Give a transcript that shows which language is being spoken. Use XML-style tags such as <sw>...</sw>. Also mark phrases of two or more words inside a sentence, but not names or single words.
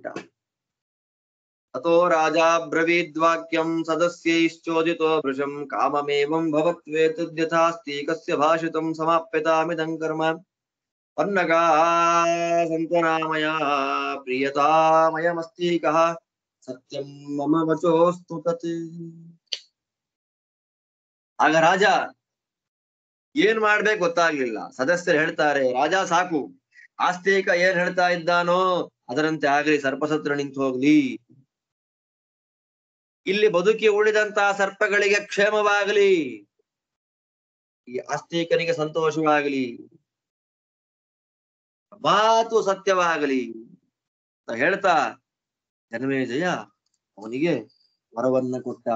<sa>ಅತೋ ರಾಜ ಬ್ರವೀದ್ವಾಕ್ಯಂ ಸದಸ್ಯೈಶ್ಚೋದಿತೋ ವೃಷಂ ಕಾಮಮೇವಂ ಭವತ್ವೇತದ್ಯಥಾಸ್ತೀಕಸ್ಯ ಭಾಷಿತಂ ಸಮಾಪ್ಯತಾಮಿದಂ ಕರ್ಮ ಪನ್ನಗಾ ಸಂತನಾಮಯ ಪ್ರಿಯತಾಮಯಮಸ್ತೀಕಃ ಸತ್ಯಂ ಮಮ ವಚೋಸ್ತು ತತ್.</sa> <kn>ಆಗ ರಾಜ ಏನ್ ಮಾಡ್ಬೇಕು ಗೊತ್ತಾಗ್ಲಿಲ್ಲ. ಸದಸ್ಯರು ಹೇಳ್ತಾರೆ, ರಾಜ ಸಾಕು, ಆಸ್ತಿಕ ಏನ್ ಹೇಳ್ತಾ ಇದ್ದಾನೋ ಅದರಂತೆ ಆಗ್ಲಿ, ಸರ್ಪಸತ್ರ ನಿಂತು ಹೋಗ್ಲಿ, ಇಲ್ಲಿ ಬದುಕಿ ಉಳಿದಂತಹ ಸರ್ಪಗಳಿಗೆ ಕ್ಷೇಮವಾಗಲಿ, ಈ ಆಸ್ತಿಕನಿಗೆ ಸಂತೋಷವಾಗಲಿ, ಮಾತು ಸತ್ಯವಾಗಲಿ ಅಂತ ಹೇಳ್ತಾ ಜನಮೇಜಯ ಅವನಿಗೆ ವರವನ್ನ ಕೊಟ್ಟ.</kn>